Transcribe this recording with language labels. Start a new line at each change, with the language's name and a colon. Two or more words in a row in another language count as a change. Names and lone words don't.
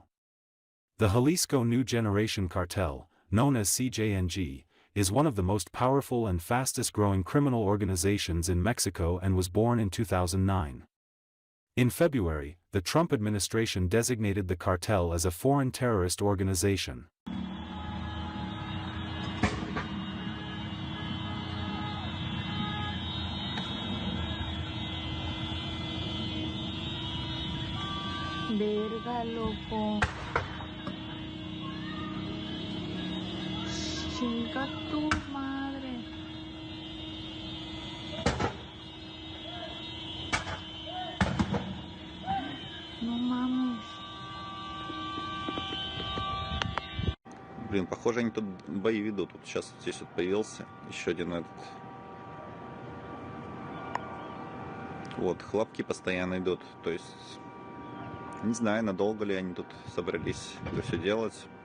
English: The Jalisco New Generation Cartel, known as CJNG, is one of the most powerful and fastest-growing criminal organizations in Mexico and was born in 2009. In February, the Trump administration designated the cartel as a foreign terrorist organization.
Spanish: Verga, loco. Chinga tu madre. No mames.
Russian: Блин, похоже, они тут бои ведут. Вот сейчас здесь вот появился еще один этот. Вот, хлопки постоянно идут. То есть, не знаю, надолго ли они тут собрались это все делать.